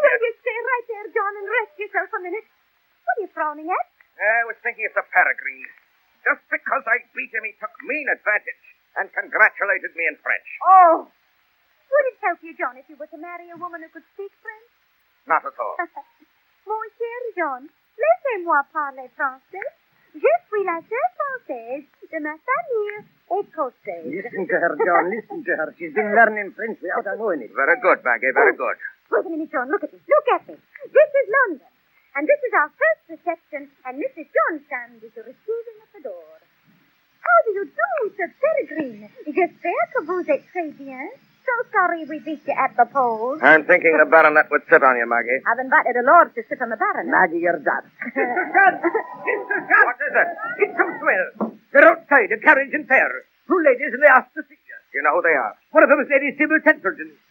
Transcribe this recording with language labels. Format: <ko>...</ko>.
<en>Will you stay right there, John, and rest yourself a minute? What are you frowning at? I was thinking of the Peregrine. Just because I beat him, he took mean advantage and congratulated me in French. Oh. Would it help you, John, if you were to marry a woman who could speak French? Not at all.</en> <fr>Mon cher John, laissez-moi parler français. Je suis la seule française de ma famille écossaise.</fr> <en>Listen to her, John. Listen to her. She's been learning French without her knowing it. Very good, Maggie, very good. Wait a minute, John. Look at me. Look at me. This is London. And this is our first reception, and Mrs. John Sand is receiving at the door. How do you do, Sir Peregrine?</en> <fr>J'espère que vous êtes très bien.</fr> <en>So sorry we beat you at the polls. I'm thinking the baronet would sit on you, Maggie. I've invited a lord to sit on the baronet. Maggie, you're done. Mr. John! Mr. John! What is it? It's some swell. They're outside, a carriage and pair. Two ladies, and they asked to see you. You know who they are? One of them is Lady Sybil Tenterden.</en>